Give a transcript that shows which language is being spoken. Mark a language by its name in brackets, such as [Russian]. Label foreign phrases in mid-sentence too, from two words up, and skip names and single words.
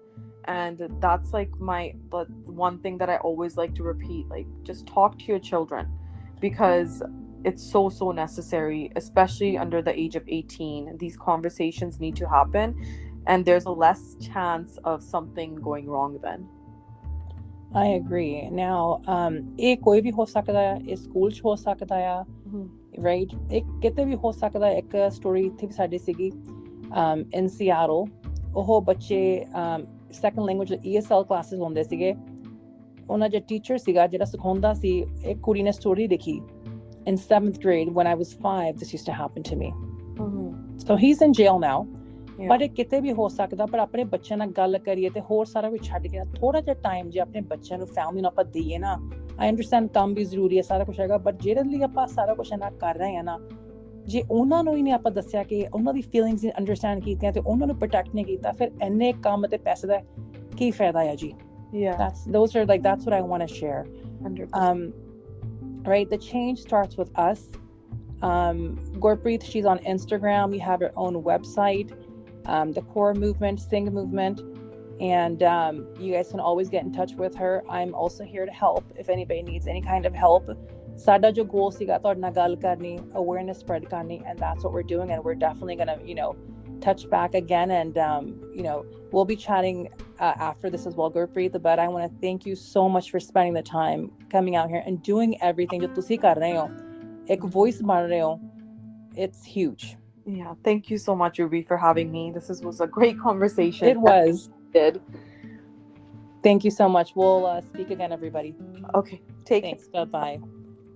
[English] And that's like but one thing that I always like to repeat, like, just talk to your children, because it's so necessary, especially under the age of 18. These conversations need to happen, and there's a less chance of something going wrong then. I agree. Now, [Punjabi] ਇੱਕ ਕੋਈ ਵੀ ਹੋ ਸਕਦਾ ਹੈ, ਇਸ ਸਕੂਲ ਚ ਹੋ ਸਕਦਾ ਹੈ, [English] right? [Punjabi] ਇੱਕ ਕਿਤੇ ਵੀ ਹੋ ਸਕਦਾ ਹੈ. ਇੱਕ story ਸੀ ਸਾਡੀ ਸੀਗੀ in Seattle. ਉਹ ਬੱਚੇ [English] second language ESL classes [Punjabi] ਹੁੰਦੇ ਸੀਗੇ. ਉਹਨਾਂ ਦਾ teacher ਸੀਗਾ ਜਿਹੜਾ ਸਿਖਾਉਂਦਾ ਸੀ. ਇੱਕ ਕੁੜੀ ਨੇ story ਦੇਖੀ in 7th grade. [English] When I was 5, this used to happen to me. So he's in jail now. [Punjabi] ਪਰ ਇਹ ਕਿਤੇ ਵੀ ਹੋ ਸਕਦਾ. ਪਰ ਆਪਣੇ ਬੱਚਿਆਂ ਨਾਲ ਗੱਲ ਕਰੀਏ ਤੇ ਹੋਰ ਸਾਰਾ ਕੁਝ ਛੱਡ ਕੇ ਥੋੜਾ ਜਿਹਾ ਟਾਈਮ ਜੇ ਆਪਣੇ ਬੱਚਿਆਂ ਨੂੰ ਫੈਮਿਲੀ ਨੂੰ ਆਪਾਂ ਦਈਏ ਨਾ. [English] I understand [Punjabi] ਕੰਮ ਵੀ ਜ਼ਰੂਰੀ ਹੈ, ਸਾਰਾ ਕੁਝ ਹੈਗਾ, ਬਟ ਜਿਹੜੇ ਲਈ ਆਪਾਂ ਸਾਰਾ ਕੁਝ ਨਾ ਕਰ ਰਹੇ ਹਾਂ ਨਾ, ਜੇ ਉਹਨਾਂ ਨੂੰ ਹੀ ਨਹੀਂ ਆਪਾਂ ਦੱਸਿਆ ਕਿ ਉਹਨਾਂ ਦੀ [English] feelings understand [Punjabi] ਕੀਤੀਆਂ ਤੇ ਉਹਨਾਂ ਨੂੰ ਪ੍ਰੋਟੈਕਟ ਨਹੀਂ ਕੀਤਾ, ਫਿਰ ਇੰਨੇ ਕੰਮ ਤੇ ਪੈਸੇ ਦਾ ਕੀ ਫਾਇਦਾ ਹੈ ਜੀ? [English] That's what I want to share. 100%. Right, the change starts with us. Gurpreet, she's on Instagram. We have her own website, the Kaur Movement, Singh Movement, and you guys can always get in touch with her. I'm also here to help if anybody needs any kind of help. [Punjabi] ਸਾਡਾ ਜੋ goal ਸੀਗਾ ਤੋੜ ਨਾ ਗੱਲ ਕਰਨੀ, [English] awareness spread karni, and that's what we're doing, and we're definitely going to, you know, touch back again, and you know, we'll be chatting after this as well, Gurpreet. But I want to thank you so much for spending the time coming out here and doing everything [Punjabi] ਜੋ ਤੁਸੀਂ ਕਰ ਰਹੇ ਹੋ, ਇੱਕ voice ਬਣ ਰਹੇ ਹੋ. [English] It's huge. Yeah, thank you so much, Ruby, for having me. This was a great conversation. It was. Thank you so much. We'll speak again, everybody. Okay, take care. Thanks. Bye-bye.